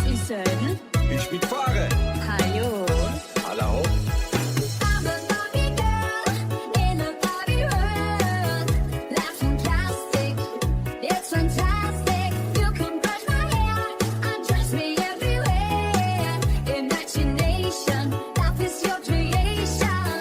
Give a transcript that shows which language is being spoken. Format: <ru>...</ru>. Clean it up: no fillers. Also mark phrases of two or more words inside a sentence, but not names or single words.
<de>Jason. Ich mitfahre. Hallo. Hallo.</de> <en>I'm a Barbie girl in a Barbie world. Life's fantastic, it's fantastic. You can brush my hair, undress me everywhere. Imagination, life is your creation.</en>